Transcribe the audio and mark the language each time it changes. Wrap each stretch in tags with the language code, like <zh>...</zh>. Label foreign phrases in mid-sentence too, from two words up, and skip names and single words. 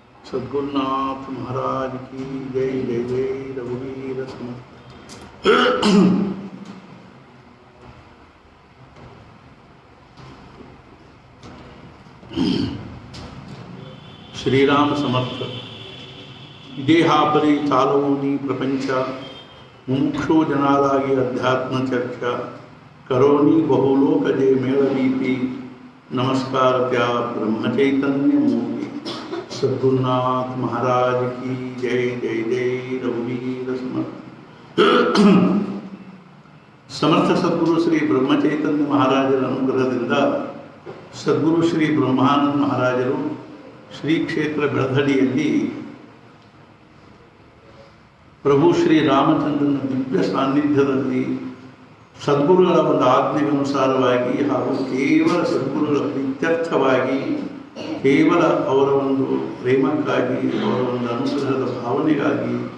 <mr>सद्गुरुनाथ महाराज की जय जय जय रघुवीर समर्थ। ಶ್ರೀರಾಮ ಸಮರ್ಥ. इदेहापरि चालवोनि प्रपंच मुमुक्षो जनालागि अध्यात्म चर्चा करोनि बहुलोकजे मेळवीति नमस्कार त्या ब्रह्मचैतन्य मूर्ति सद्गुरुनाथ महाराज की जय जय जय रघुवीर समर्थ.</mr> <kn>ಸಮರ್ಥ ಸದ್ಗುರು ಶ್ರೀ ಬ್ರಹ್ಮಚೈತನ್ಯ ಮಹಾರಾಜರ ಅನುಗ್ರಹದಿಂದ ಸದ್ಗುರು ಶ್ರೀ ಬ್ರಹ್ಮಾನಂದ ಮಹಾರಾಜರು ಶ್ರೀ ಕ್ಷೇತ್ರ ಬೆಳಧಡಿಯಲ್ಲಿ ಪ್ರಭು ಶ್ರೀ ರಾಮಚಂದ್ರನ ದಿವ್ಯ ಸಾನ್ನಿಧ್ಯದಲ್ಲಿ ಸದ್ಗುರುಗಳ ಒಂದು ಆಜ್ಞೆಗನುಸಾರವಾಗಿ ಹಾಗೂ ಕೇವಲ ಸದ್ಗುರುಗಳ ಪ್ರೀತ್ಯರ್ಥವಾಗಿ ಕೇವಲ ಅವರ ಒಂದು ಪ್ರೇಮಕ್ಕಾಗಿ ಅವರ ಒಂದು ಅನುಗ್ರಹದ ಭಾವನೆಗಾಗಿ</kn>